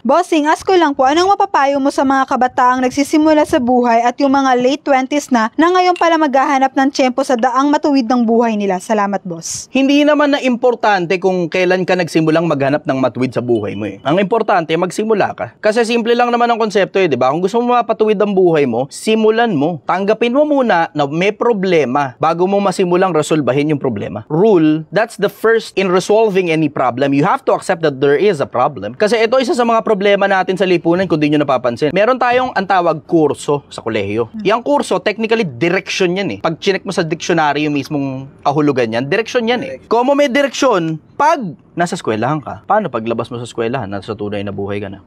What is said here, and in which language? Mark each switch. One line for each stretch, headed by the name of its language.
Filipino: Bossing, ask ko lang po, anong mapapayo mo sa mga kabataang nagsisimula sa buhay at yung mga late 20s na ngayon pala maghahanap ng tiyempo sa daang matuwid ng buhay nila? Salamat, boss. Hindi naman na importante kung kailan ka nagsimulang maghanap ng matuwid sa buhay mo eh. Ang importante, magsimula ka. Kasi simple lang naman ang konsepto eh, di ba? Kung gusto mo mapatuwid ang buhay mo, simulan mo. Tanggapin mo muna na may problema bago mo masimulang resolbahin yung problema.
English: Rule, that's the first in resolving any problem. You have to accept that there is a problem.
Filipino: Kasi ito isa sa mga problema natin sa lipunan kung di nyo napapansin. Meron tayong antawag kurso sa kolehiyo. Yang kurso, technically, direction yan eh. Pag chinek mo sa dictionary yung mismong kahulugan yan, direction yan eh. Kung mo may direction, pag nasa eskwelahan ka, paano paglabas mo sa eskwelahan, nasa tunay na buhay ka na?